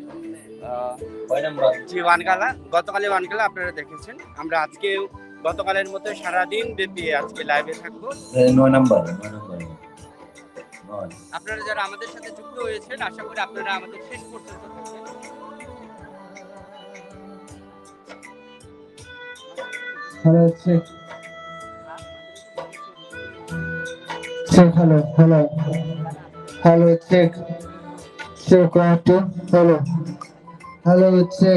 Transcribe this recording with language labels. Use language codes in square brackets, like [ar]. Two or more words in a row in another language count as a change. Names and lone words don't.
[bn] কয় নাম্বার যে ওয়ানগালা গতকালে ওয়ানগালা আপনারা দেখেছেন আমরা আজকে গতকালের মতো সারাদিন ব্যাপী আজকে লাইভে থাকবো 9 নাম্বার আপনারা যারা আমাদের সাথে যুক্ত হয়েছেন আশা করি আপনারা আমাদের শেষ পর্যন্ত থাকবেন [en] Hello, check. Check, hello, hello. Hello, check. Check on to hello. Hello, check.